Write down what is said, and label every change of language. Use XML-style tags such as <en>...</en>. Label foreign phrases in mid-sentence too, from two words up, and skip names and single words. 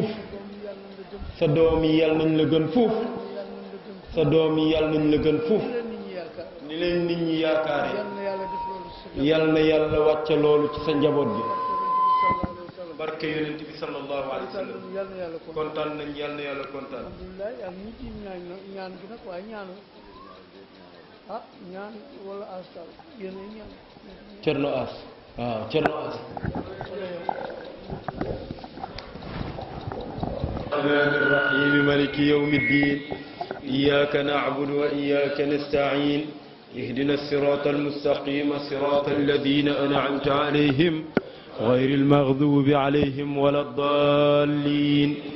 <wo>sa doom yi yàlla nañ la gën fuuf sa doom yi yàlla nañ la gën fuuf ni leen nit ñi yaakaare yàlla na yàlla wàcce loolu ci sa njaboot bi barke yonent bi</wo> <ar>صلى الله عليه وسلم</ar> <wo>kontaan nañ yàlla na yàlla kontaan alhamdulilah yàlla ñu ci ñaan gi nag waaye ñaanu ñaan wala astal yéen a ñaan</wo> <ar>Cerno As waaw Cerno As الرحمن الرحيم مالك يوم الدين إياك نعبد وإياك نستعين اهدنا الصراط المستقيم صراط الذين أنعمت عليهم غير المغضوب عليهم ولا الضالين</ar>